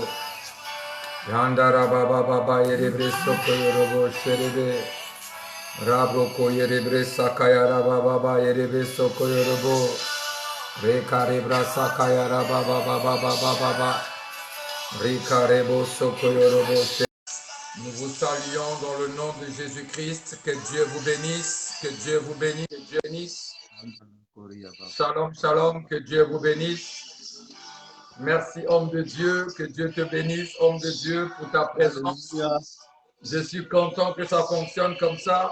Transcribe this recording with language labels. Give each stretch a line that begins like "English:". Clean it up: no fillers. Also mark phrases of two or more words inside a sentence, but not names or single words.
French: Yandara baba yerebre soko yorobo sherebe. Rabro yerebre sakaya baba yerebre soko yorobo. Rekarebra sakaya baba. Rekarebo soko yorobo. Nous vous saluons dans le nom de Jésus-Christ. Que Dieu vous bénisse. Que Dieu vous bénisse. Que Dieu bénisse. Shalom, shalom. Que Dieu vous bénisse. Merci, homme de Dieu. Que Dieu te bénisse, homme de Dieu, pour ta présence. Je suis content que ça fonctionne comme ça.